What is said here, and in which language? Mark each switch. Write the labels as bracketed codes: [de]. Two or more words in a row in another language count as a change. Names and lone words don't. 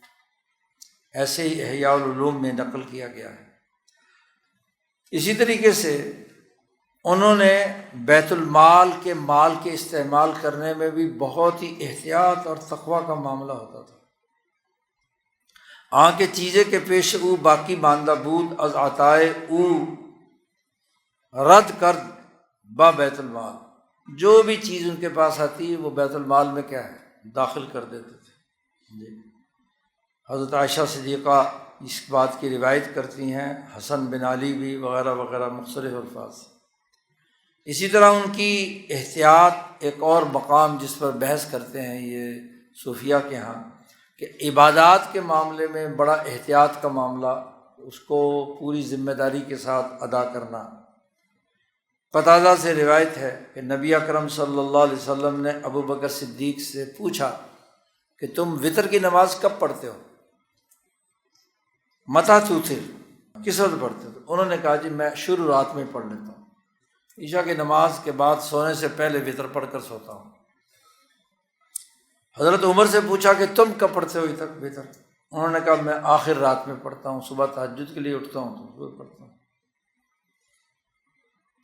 [ur] ایسے ہی احیاء العلوم میں نقل کیا گیا ہے۔ اسی طریقے سے انہوں نے بیت المال کے مال کے استعمال کرنے میں بھی بہت ہی احتیاط اور تقویٰ کا معاملہ ہوتا تھا۔ [fa] آنکھ چیزیں کے پیش او باقی ماندہ بود از عطائے او رد کر با بیت المال، [ur] جو بھی چیز ان کے پاس آتی وہ بیت المال میں کیا ہے، داخل کر دیتے تھے۔ جی حضرت عائشہ صدیقہ اس بات کی روایت کرتی ہیں، حسن بن علی بھی وغیرہ وغیرہ مختلف الفاظ۔ اسی طرح ان کی احتیاط ایک اور مقام جس پر بحث کرتے ہیں یہ صوفیہ کے ہاں، کہ عبادات کے معاملے میں بڑا احتیاط کا معاملہ، اس کو پوری ذمہ داری کے ساتھ ادا کرنا۔ قتادہ سے روایت ہے کہ نبی اکرم [ar] صلی اللہ علیہ وسلم [ur] نے ابو بکر صدیق سے پوچھا کہ تم وتر کی نماز کب پڑھتے ہو؟ [ar] متى توتر، [ur] کس وقت پڑھتے ہو؟ انہوں نے کہا جی میں شروع رات میں پڑھ لیتا ہوں، عشاء کی نماز کے بعد سونے سے پہلے وتر پڑھ کر سوتا ہوں۔ حضرت عمر سے پوچھا کہ تم کب پڑھتے ہو وتر؟ انہوں نے کہا میں آخر رات میں پڑھتا ہوں، صبح تہجد کے لیے اٹھتا ہوں تو صبح پڑھتا ہوں۔